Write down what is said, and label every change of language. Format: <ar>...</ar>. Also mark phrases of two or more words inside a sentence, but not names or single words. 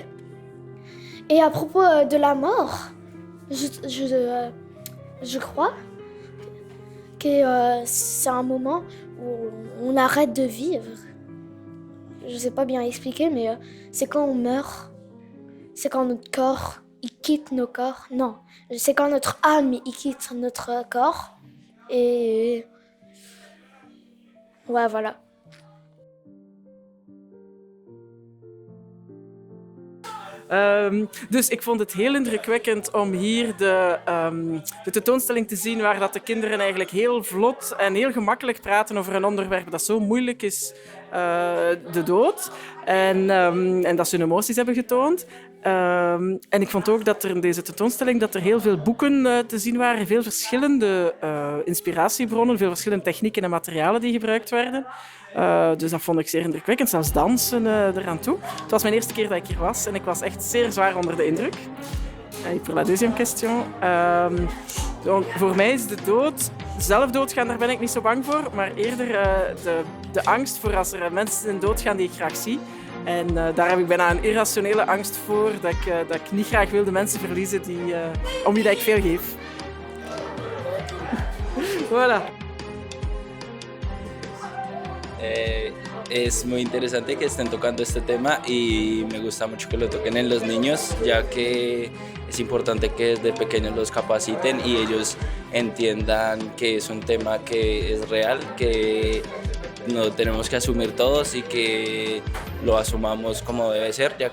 <fr>Et à propos de la mort, je crois que c'est un moment où on arrête de vivre. Je sais pas bien expliquer, mais c'est quand on meurt. C'est quand notre corps, il quitte nos corps. Non, c'est quand notre âme, il quitte notre corps. Et... ouais, voilà.</fr> <nl>Dus ik vond het heel indrukwekkend om hier de tentoonstelling te zien waar dat de kinderen eigenlijk heel vlot en heel gemakkelijk praten over een onderwerp dat zo moeilijk is, de dood. En dat ze hun emoties hebben getoond. En ik vond ook dat er in deze tentoonstelling dat er heel veel boeken te zien waren, veel verschillende inspiratiebronnen, veel verschillende technieken en materialen die gebruikt werden. Dus dat vond ik zeer indrukwekkend, zelfs dansen eraan toe. Het was mijn eerste keer dat ik hier was en ik was echt zeer zwaar onder de indruk.</nl> <fr>Pour la deuxième question. Donc,</fr> <nl>voor mij is de dood, zelf doodgaan, daar ben ik niet zo bang voor, maar eerder de angst voor als er mensen in doodgaan die ik graag zie. En daar heb ik bijna een irrationele angst voor, dat ik niet graag wil de mensen verliezen om wie dat ik veel geef.</nl> <fr>Voilà.</fr> <es>Es muy interesante que estén tocando este tema y me gusta mucho que lo toquen en los niños, ya que es importante que desde pequeños los capaciten y ellos entiendan que es un tema que es real, que no tenemos que asumir todos y que lo asumamos como debe ser, ya</es>